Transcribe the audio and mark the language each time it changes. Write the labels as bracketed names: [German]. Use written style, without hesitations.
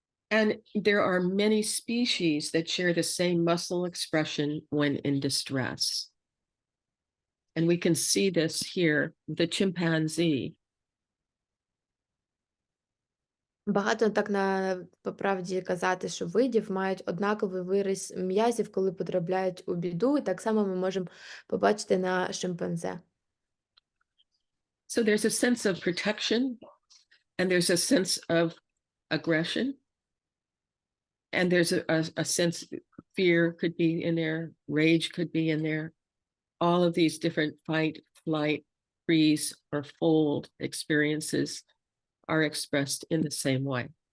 [English] And there are many species that share the same muscle expression when in distress. And we can see this here, the chimpanzee. [Ukrainian] Багато так по правді казати, що видів мають однаковий вираз м'язів, коли потрапляють у біду, і так само ми можемо побачити на шимпанзе. [English] So there's a sense of protection, and there's a sense of aggression, and there's a sense fear could be in there, rage could be in there. All of these different fight, flight, freeze, or fold experiences are expressed in the same way.